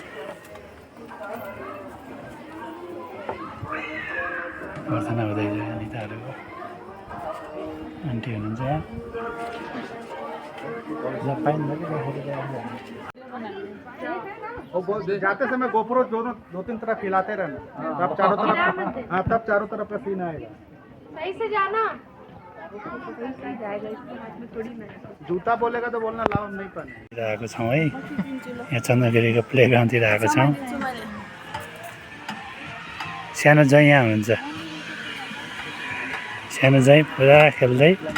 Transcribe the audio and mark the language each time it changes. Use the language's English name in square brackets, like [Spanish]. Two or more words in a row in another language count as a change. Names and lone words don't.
[Nepali] प्रार्थना हुँदैछ अनिताहरूको आन्टी हुनुहुन्छ [Hindi] जाते समय गोप्रो दो तीन तरफ हिलाते रहना तब चारों तरफ हाँ तब चारों तरफ का सीन आएगा सही से जाना जूता बोलेगा तो बोलना लाओ नहीं पहने [Nepali] आएको छौँ है यहाँ चन्द्रगिरीको प्लेग्राउन्डतिर आएको छौँ सानो जय यहाँ हुन्छ सानो जय पुरा खेल्दै